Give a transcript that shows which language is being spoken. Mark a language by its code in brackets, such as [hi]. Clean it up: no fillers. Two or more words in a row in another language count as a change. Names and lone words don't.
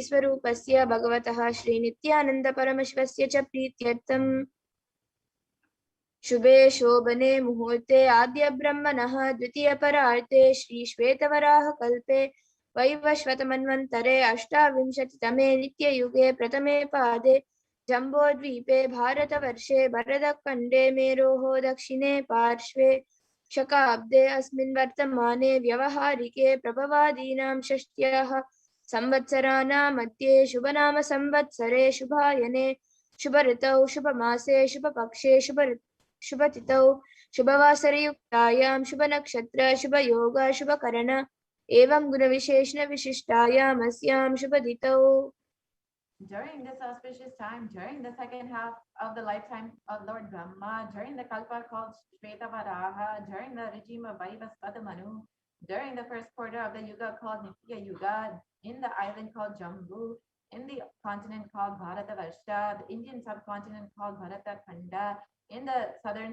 [sa] स्वरूपस्य भगवतः श्री नित्यानन्द परमशिवस्य च प्रीत्यर्थं शुभे शोभने मुहूर्ते अद्य ब्रह्मणः द्वितीय परार्धे श्री श्वेतवराह कल्पे वैवस्वतमन्वन्तरे अष्टाविंशतितमे नित्ययुगे प्रथमे पादे जम्बूद्वीपे भारतवर्षे भरतखण्डे मेरोः दक्षिणे पार्श्वे शकाब्दे अस्मिन् वर्तमाने व्यावहारिके प्रभवादीनां षष्ट्याः संवत्सराणां मध्ये शुभनाम संवत्सरे शुभायने शुभर्तौ शुभमासे शुभपक्षे शुभतिथौ शुभवासरयुक्तायां शुभनक्षत्र शुभयोग शुभकरण एवं गुण विशेषण विशिष्टायां अस्यां शुभतिथौ. [en] During this auspicious time, during the second half of the lifetime of Lord Brahma, during the Kalpa called Shvetavaraha, during the regime of Vaivasvata Manu, during the first quarter of the Yuga called Nitya Yuga, in the island called Jambu, in the continent called Bharatavarsha, the Indian subcontinent called Bharata Khanda, in the southern